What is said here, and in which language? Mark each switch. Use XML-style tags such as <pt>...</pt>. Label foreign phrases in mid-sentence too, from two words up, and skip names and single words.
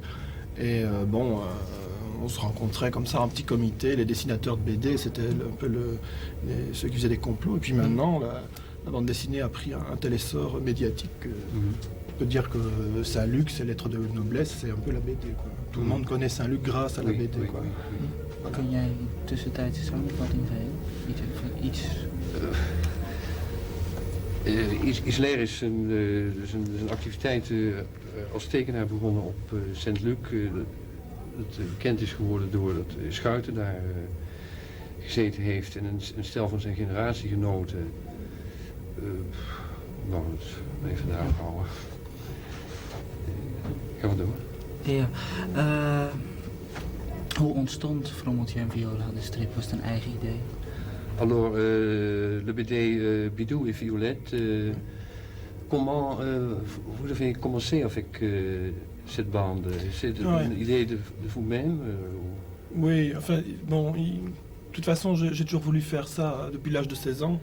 <fr>Et on se rencontrait comme ça, un petit comité. Les dessinateurs de BD, c'était un peu ceux qui faisaient des complots. Et puis maintenant, la bande dessinée a pris un tel essor médiatique que on peut dire que Saint-Luc, c'est lettre de noblesse, c'est un peu la BD, quoi. Tout le monde connaît Saint-Luc grâce à la BD, quoi.</fr> <nl>Kun jij tussentijds een samenvatting geven? Iets? Isler is zijn activiteit als tekenaar begonnen op Saint-Luc. Dat bekend is geworden doordat Schuiten daar gezeten heeft en een stel van zijn generatiegenoten. Nou, even daar houden. Gaan we door. Ja. Hoe ontstond Frommeltje en Viola, de strip? Was het een eigen idee?</nl> <fr>Alors, le BD Bidou et Violette, comment vous avez commencé avec cette bande? C'est une idée de vous-même Oui, enfin, bon, de toute façon, j'ai toujours voulu faire ça depuis l'âge de 16 ans.</fr>